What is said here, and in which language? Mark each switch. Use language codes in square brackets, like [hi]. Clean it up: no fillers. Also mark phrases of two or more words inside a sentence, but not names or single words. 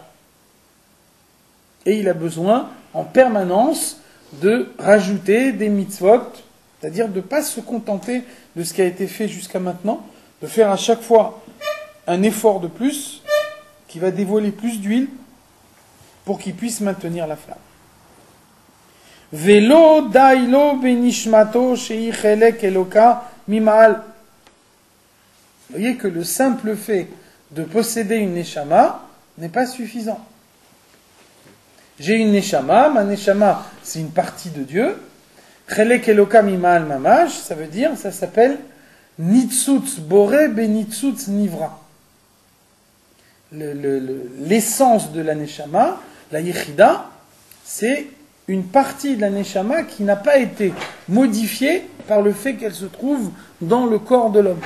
[fr] Et il a besoin, en permanence, de rajouter des mitzvot, c'est-à-dire de ne pas se contenter de ce qui a été fait jusqu'à maintenant, de faire à chaque fois un effort de plus, qui va dévoiler plus d'huile, pour qu'il puisse maintenir la flamme. [he] ולא די לו בנשמתו שהיא חלק אלוה ממעל. [fr] Vous voyez que le simple fait de posséder une neshama n'est pas suffisant. J'ai une neshama, ma neshama c'est une partie de Dieu. [he] חלק אלוה ממעל ממש, [fr] ça veut dire, ça s'appelle [he] ניצוץ בורא בניצוץ נברא. [fr] L'essence de la neshama, la yechida, c'est une partie de la neshama qui n'a pas été modifiée par le fait qu'elle se trouve dans le corps de l'homme.